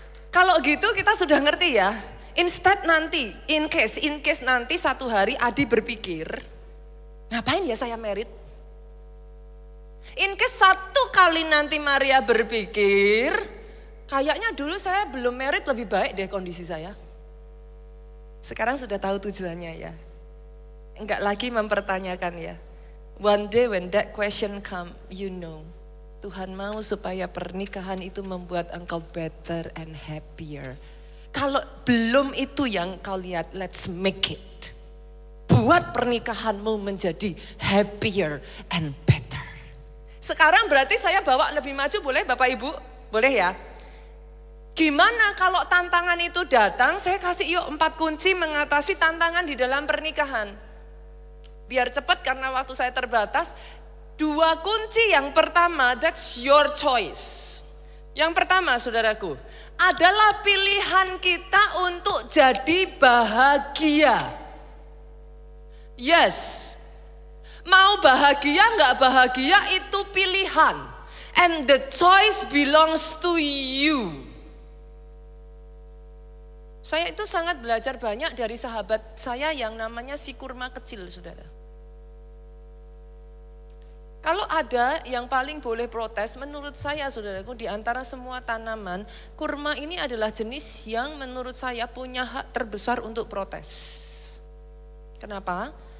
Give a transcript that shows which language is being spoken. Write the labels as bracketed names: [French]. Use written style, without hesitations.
[Indonesian] Kalau gitu kita sudah ngerti ya. Instead nanti, in case nanti satu hari Adi berpikir, ngapain ya saya merit? In case satu kali nanti Maria berpikir, Kayaknya dulu saya belum married lebih baik deh kondisi saya. Sekarang sudah tahu tujuannya ya. Enggak lagi mempertanyakan ya. [English] One day when that question come, you know. [Indonesian] Tuhan mau supaya pernikahan itu membuat engkau [English] better and happier. [Indonesian] Kalau belum itu yang kau lihat, [English] let's make it. [Indonesian] Buat pernikahanmu menjadi [English] happier and better. [Indonesian] Sekarang berarti saya bawa lebih maju, boleh Bapak Ibu? Boleh ya? Gimana kalau tantangan itu datang, saya kasih yuk 4 kunci mengatasi tantangan di dalam pernikahan. Biar cepat karena waktu saya terbatas. 2 kunci yang pertama, [English] that's your choice. [Indonesian] Yang pertama saudaraku, adalah pilihan kita untuk jadi bahagia. Yes, mau bahagia nggak bahagia itu pilihan. [English] And the choice belongs to you. [Indonesian] Saya itu sangat belajar banyak dari sahabat saya yang namanya si kurma kecil, saudara. Kalau ada yang paling boleh protes, menurut saya saudaraku di antara semua tanaman, kurma ini adalah jenis yang menurut saya punya hak terbesar untuk protes. Kenapa?